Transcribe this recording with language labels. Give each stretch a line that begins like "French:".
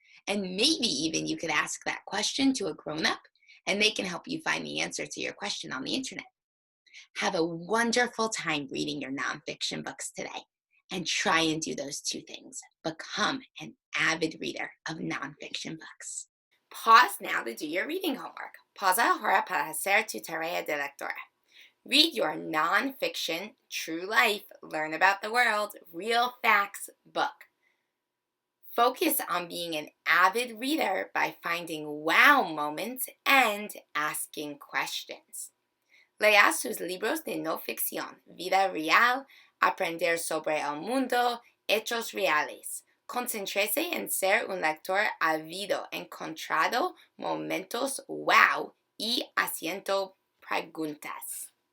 English: And maybe even you could ask that question to a grown-up and they can help you find the answer to your question on the internet. Have a wonderful time reading your nonfiction books today and try and do those two things. Become an avid reader of nonfiction books. Pause now to do your reading homework.
Spanish: Pausa ahora para hacer tu tarea de lectura.
English: Read your nonfiction, true life, learn about the world, real facts book. Focus on being an avid reader by finding wow moments and asking questions.
Spanish: Lea sus libros de no ficción, vida real, aprender sobre el mundo, hechos reales. Concéntrese en ser un lector ávido, encontrando momentos wow y haciendo preguntas.